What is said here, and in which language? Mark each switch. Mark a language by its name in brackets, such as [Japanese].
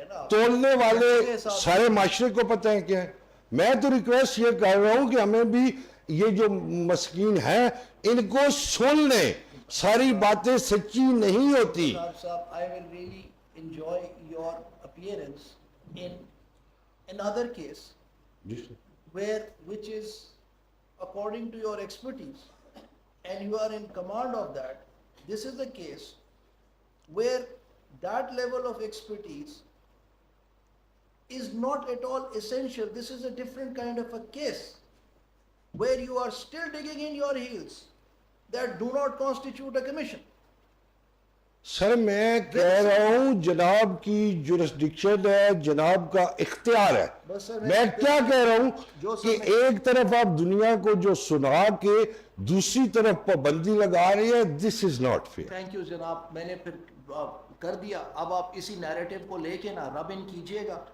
[Urdu] تولنے والے سارے معاشرے کو پتہ ہے کیا ہے. میں تو ریکویسٹ یہ کر رہا ہوں کہ ہمیں بھی یہ جو مسکین ہیں ان کو سن لیں, ساری باتیں سچی نہیں ہوتی. [English] I will really enjoy your appearance in another case which is according to your expertise, and you are in command of that. This is a case where that level of expertise is not at all essential. This is a different kind of a case where you are still digging in your heels that do not constitute a commission. [Urdu] سر میں کہہ رہا ہوں جناب کی jurisdiction ہے, جناب کا اختیار ہے. میں کیا کہہ رہا ہوں کہ ایک طرف آپ دنیا کو جو سنا کے دوسری طرف پابندی لگا رہی ہے, [English] This is not fair. [Urdu] Thank you جناب, میں نے پھر کر دیا. اب آپ اسی نیریٹو کو لے کے نا رب ان کیجئے گا.